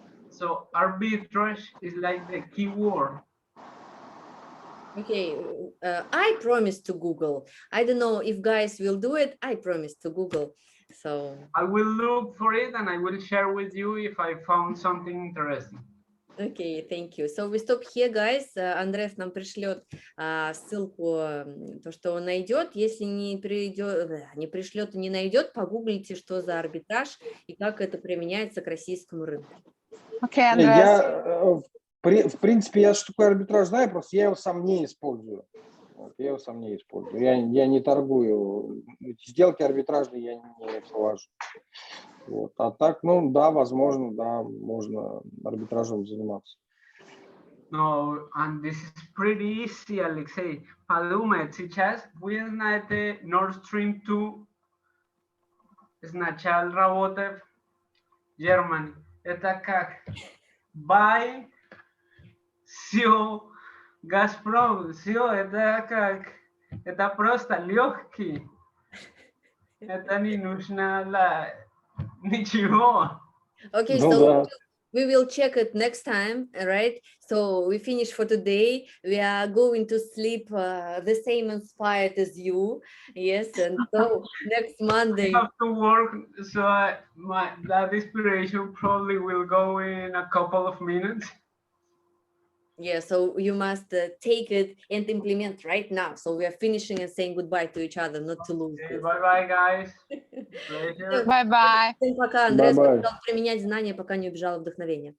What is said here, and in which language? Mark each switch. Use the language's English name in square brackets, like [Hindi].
[English] So arbitrage is like the key word. Okay, I promise to Google. I don't know if guys will do it. I promise to Google. So I will look for it and I will share with you if I found something interesting. Okay, thank you. So we stop here, guys. [Russian] Андрес нам пришлет ссылку, то, что он найдет. Если не пришлет и не найдет, погуглите, что за арбитраж и как это применяется к российскому рынку. [English] Okay, Andreas. [Russian] В принципе, я что такое арбитраж знаю, просто я его сам не использую. я его сам не использую. Я не торгую. Сделки арбитражные я не провожу. Вот. А так, ну да, возможно, да, можно арбитражом заниматься. [English] No, and this is pretty easy, Alexei. [Russian] Подумай, сейчас вы знаете Nord Stream 2 сначала работает в Германии. Это как buy, все, Газпром, все, это как, это просто легкий. Это не нужно ничего. [English] Okay, [Russian] Ну да. [English] we will check it next time, right? So we finish for today. We are going to sleep the same inspired as you. Yes, and so next Monday. I have to work, so that inspiration probably will go in a couple of minutes. Yeah, so you must take it and implement right now. So we are finishing and saying goodbye to each other, not to lose Okay, bye-bye, guys. Pleasure. Bye-bye. [Russian] Всем пока. Андреас [English] Bye-bye. [Russian] сказал применять знания, пока не убежало вдохновение.